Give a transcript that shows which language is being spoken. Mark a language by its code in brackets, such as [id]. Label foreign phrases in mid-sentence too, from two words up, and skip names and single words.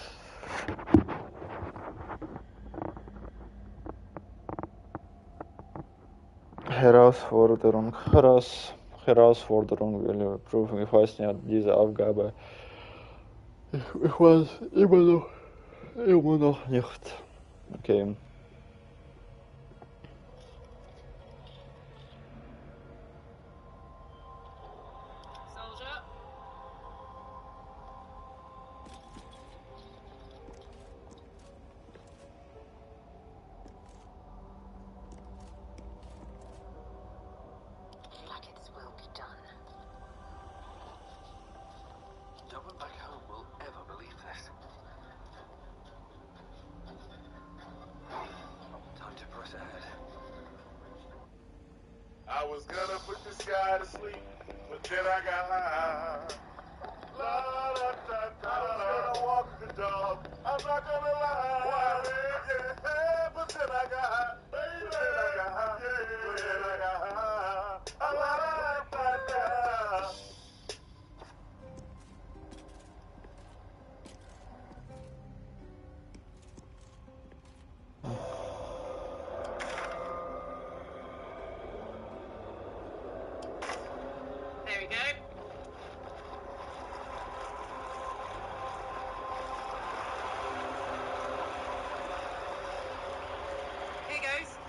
[de] Herausforderung, Prüfung, ich weiß nicht, diese Aufgabe. Ich weiß immer noch nicht. [en] Okay. Soldier. Blackets will be done. No one back home will ever believe this. Time to press ahead. I was gonna put this guy to sleep, but then I got high. La da da da. I was gonna walk the dog. I'm not gonna lie. Yeah, but then I got high. But then I got high. But then I got high. La da da da. There we go. Here goes.